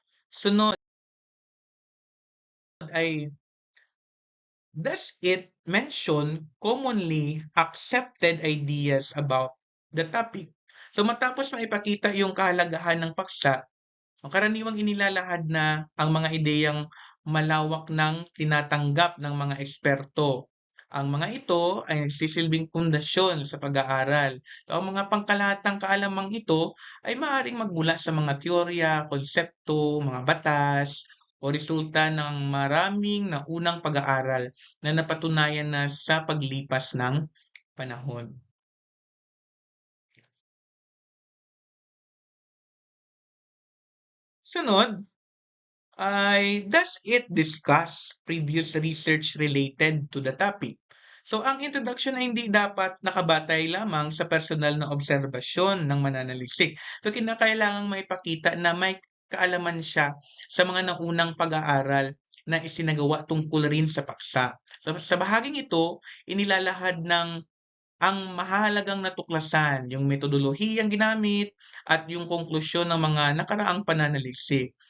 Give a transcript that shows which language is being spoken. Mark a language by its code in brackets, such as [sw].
[tl] Sunod ay, [en] does it mention commonly accepted ideas about the topic? [tl] So matapos maipakita yung kahalagahan ng paksa, ang karaniwang inilalahad na ang mga ideyang malawak ng tinatanggap ng mga eksperto. Ang mga ito ay nagsisilbing pundasyon sa pag-aaral. So, ang mga pangkalahatang kaalamang ito ay maaaring magmula sa mga teorya, konsepto, mga batas, o resulta ng maraming naunang pag-aaral na napatunayan na sa paglipas ng panahon. Sunod ay, [en] does it discuss previous research related to the topic? [tl] So, ang introduction ay hindi dapat nakabatay lamang sa personal na obserbasyon ng mananaliksik. So, kinakailangang maipakita na may kaalaman siya sa mga naunang pag-aaral na isinagawa tungkol rin sa paksa. So, sa bahaging ito, inilalahad ng ang mahalagang natuklasan, yung metodolohiyang ginamit at yung konklusyon ng mga nakaraang pananaliksik.